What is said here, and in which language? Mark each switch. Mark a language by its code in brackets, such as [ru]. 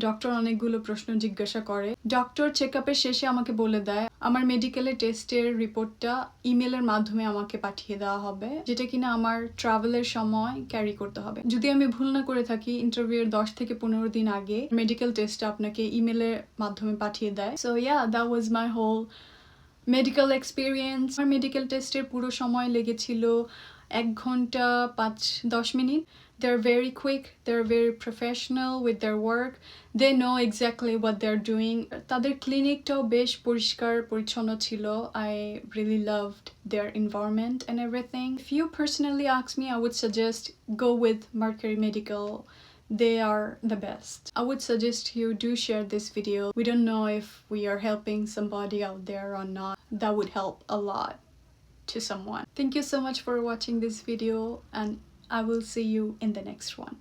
[bn] Doctor অনেকগুলো প্রশ্ন জিজ্ঞাসা করে। ডক্টর চেক আপের শেষে আমাকে বলে দেয় আমার মেডিকেলের টেস্টের রিপোর্টটা ইমেলের মাধ্যমে আমাকে পাঠিয়ে দেওয়া হবে, যেটা কিনা আমার ট্রাভেলের সময় ক্যারি করতে হবে। যদি আমি ভুল না করে থাকি, ইন্টারভিউয়ের 10 থেকে 15 দিন আগে মেডিকেল টেস্টটা আপনাকে ইমেলের মাধ্যমে পাঠিয়ে দেয়। [en] So yeah, that was my whole medical experience. [bn] আমার মেডিকেল টেস্টের পুরো সময় লেগেছিল 1 ঘন্টা 5-10 minute. [en] They're very quick, they're very professional with their work, they know exactly what they're doing. [bn] তাদের ক্লিনিকটাও বেশ পরিষ্কার পরিচ্ছন্ন ছিল। [en] I really loved their environment and everything. If you personally ask me, I would suggest go with Mercury Medical. They are the best. I would suggest you do share this video. We don't know if we are helping somebody out there or not. That would help a lot to someone. Thank you so much for watching this video, and I will see you in the next one.